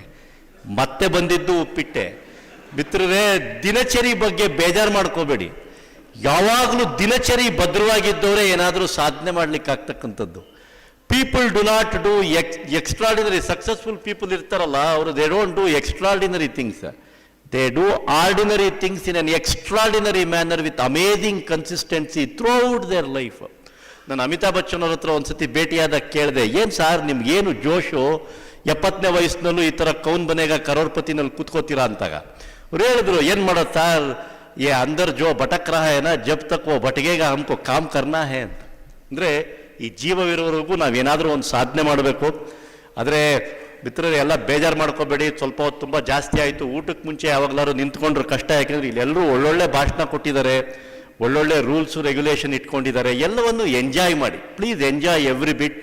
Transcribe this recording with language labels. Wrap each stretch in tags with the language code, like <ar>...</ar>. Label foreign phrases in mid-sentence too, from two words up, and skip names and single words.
<kn>ಮತ್ತೆ ಬಂದಿದ್ದು ಉಪ್ಪಿಟ್ಟೆ. ಮಿತ್ರರೇ, ದಿನಚರಿ ಬಗ್ಗೆ ಬೇಜಾರು ಮಾಡ್ಕೋಬೇಡಿ. ಯಾವಾಗಲೂ ದಿನಚರಿ ಭದ್ರವಾಗಿದ್ದವರೇ ಏನಾದರೂ ಸಾಧನೆ ಮಾಡ್ಲಿಕ್ಕೆ ಆಗ್ತಕ್ಕಂಥದ್ದು.</kn> <en>people do not do extraordinary. successful people</en> <kn>ಇರ್ತಾರಲ್ಲ, ಅವರು</kn> <en>they don't do extraordinary things. they do ordinary things in an extraordinary manner with amazing consistency throughout their life.</en> <kn>ನಾನು ಅಮಿತಾಬ್ ಬಚ್ಚನ್ ಅವ್ರ ಹತ್ರ ಒಂದ್ಸತಿ ಭೇಟಿಯಾದಾಗ ಕೇಳಿದೆ, ಏನು ಸಾರ್ ನಿಮ್ಗೇನು ಜೋಶು, 70ನೇ ವಯಸ್ಸಿನಲ್ಲೂ ಈ ಥರ ಕೌನ್ ಬನೆಗ ಕರೋಡ್ಪತಿನಲ್ಲಿ ಕೂತ್ಕೋತೀರಾ ಅಂತಾಗ ಅವ್ರು ಹೇಳಿದ್ರು, ಏನು ಮಾಡೋದು ಸಾರ್,</kn> <hi>ये अंदर जो भटक रहा है ना, जब तक वो भटकेगा हमको काम करना है ಅಂತ.</hi> <kn>ಅಂದರೆ ಈ ಜೀವವಿರೋವರೆಗೂ ನಾವೇನಾದರೂ ಒಂದು ಸಾಧನೆ ಮಾಡಬೇಕು. ಆದರೆ ಮಿತ್ರರು ಎಲ್ಲ ಬೇಜಾರು ಮಾಡ್ಕೋಬೇಡಿ. ಸ್ವಲ್ಪ ಹೊತ್ತು ತುಂಬ ಜಾಸ್ತಿ ಆಯಿತು. ಊಟಕ್ಕೆ ಮುಂಚೆ ಯಾವಾಗಲಾದ್ರು ನಿಂತ್ಕೊಂಡ್ರೆ ಕಷ್ಟ. ಯಾಕೆಂದರೆ ಇಲ್ಲೆಲ್ಲರೂ ಒಳ್ಳೊಳ್ಳೆ ಭಾಷಣ ಕೊಟ್ಟಿದ್ದಾರೆ, ಒಳ್ಳೊಳ್ಳೆ</kn> <en>rules regulation</en> <kn>ಇಟ್ಕೊಂಡಿದ್ದಾರೆ. ಎಲ್ಲವನ್ನು ಎಂಜಾಯ್ ಮಾಡಿ.</kn> <en>please enjoy every bit.</en>